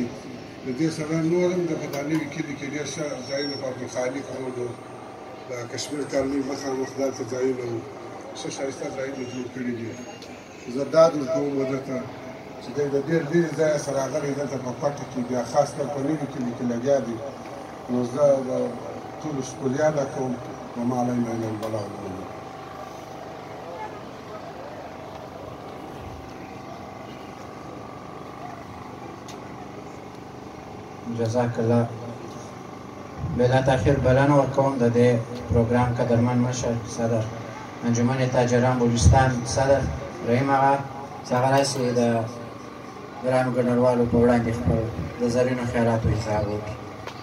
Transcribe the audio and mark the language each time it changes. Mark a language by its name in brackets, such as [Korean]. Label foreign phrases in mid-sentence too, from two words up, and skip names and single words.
[Pashto] د دې سره نور هم د په دا نوي کلي کې ډېر ښه ځایونه په عبدالخالق روډ و د کشمیر کالنۍ مخامخ دلته ځایونه وو ښه ښایسته ځایونه جوړ کړي دي. زه ډاډ ورکوم ودې ته چې دی د ډېر لرې ځایه سره راغلی دلته په پټه کې بیا خاص کر په نوي کلي کې لګیا دي. نو زه د ټولو شکریا ادا کوم [Arabic] وما علینا الا البلاغ المبین. جزاک الله. [Pashto] بلا تاخیر بلنه ورکوم د دې پروګرام قدرمن مشر صدر انجمن تاجران بلوچستان صدر رحیم آغا چې هغه راشي د ګرانو ګډونوالو په وړاندې خپل د زرینو خیراتو اظهار وکړي.